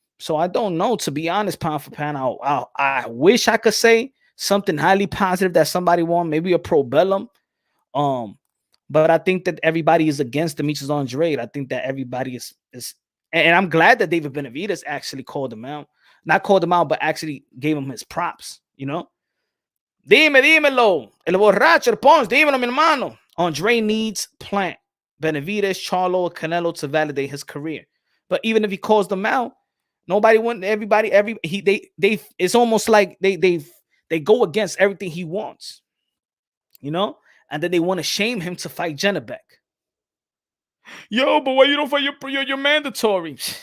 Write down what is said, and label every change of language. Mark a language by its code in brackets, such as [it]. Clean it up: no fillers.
[en] So I don't know, to be honest, pound for pound. I wish I could say something highly positive that somebody won, maybe a pro bellum. Um, but I think that everybody is against Demetrius Andrade. I think that everybody is, and I'm glad that David Benavidez actually called him out. Not called him out, but actually gave him his props, you know? [es] Dímelo. El borracho, el Pons, dímelo, mi hermano. [en] Andre needs Plant, Benavidez, Charlo, Canelo to validate his career. But even if he calls them out, nobody wants it's almost like they go against everything he wants, you know? And then they want to shame him to fight Janabek. Yo, but why you don't fight your mandatory?